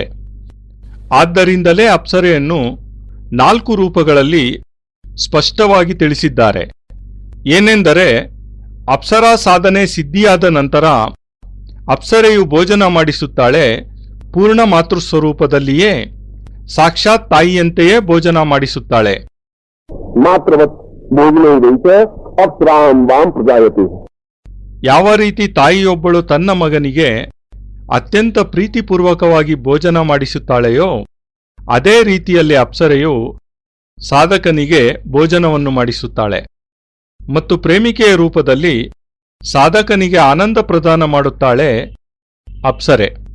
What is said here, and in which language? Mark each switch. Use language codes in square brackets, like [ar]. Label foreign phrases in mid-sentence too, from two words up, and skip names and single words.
[kn] ಆದ್ದರಿಂದಲೇ ಅಪ್ಸರೆಯನ್ನು 4 ರೂಪಗಳಲ್ಲಿ ಸ್ಪಷ್ಟವಾಗಿ ತಿಳಿಸಿದ್ದಾರೆ. ಏನೆಂದರೆ, ಅಪ್ಸರಾ ಸಾಧನೆ ಸಿದ್ಧಿಯಾದ ನಂತರ ಅಪ್ಸರೆಯು ಭೋಜನ ಮಾಡಿಸುತ್ತಾಳೆ ಪೂರ್ಣ ಮಾತೃಸ್ವರೂಪದಲ್ಲಿಯೇ, ಸಾಕ್ಷಾತ್ ತಾಯಿಯಂತೆಯೇ ಭೋಜನ ಮಾಡಿಸುತ್ತಾಳೆ. [sa] मात्रवत् भोजने च अप्सरां वां प्रजायते. [kn] ಯಾವ ರೀತಿ ತಾಯಿಯೊಬ್ಬಳು ತನ್ನ ಮಗನಿಗೆ ಅತ್ಯಂತ ಪ್ರೀತಿಪೂರ್ವಕವಾಗಿ ಭೋಜನ ಮಾಡಿಸುತ್ತಾಳೆಯೋ, ಅದೇ ರೀತಿಯಲ್ಲಿ ಅಪ್ಸರೆಯು ಸಾಧಕನಿಗೆ ಭೋಜನವನ್ನು ಮಾಡಿಸುತ್ತಾಳೆ ಮತ್ತು ಪ್ರೇಮಿಕೆಯ ರೂಪದಲ್ಲಿ ಸಾಧಕನಿಗೆ ಆನಂದ ಪ್ರದಾನ ಮಾಡುತ್ತಾಳೆ ಅಪ್ಸರೆ.